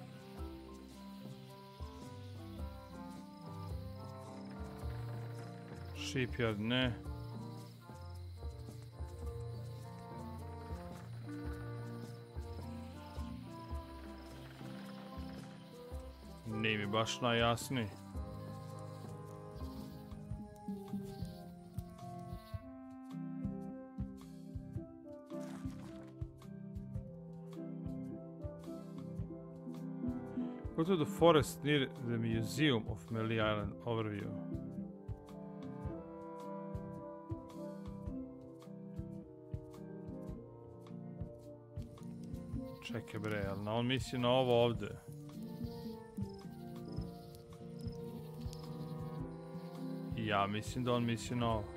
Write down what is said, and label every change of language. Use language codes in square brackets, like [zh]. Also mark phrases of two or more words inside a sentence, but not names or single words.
[sr] Shipyard, ne. Nije mi baš najjasniji. [en] Go to the forest near the Museum of Melee Island overview. [sr] Čekaj bre, ali on misli na ovo ovde. Ja mislim da on misli na ovo.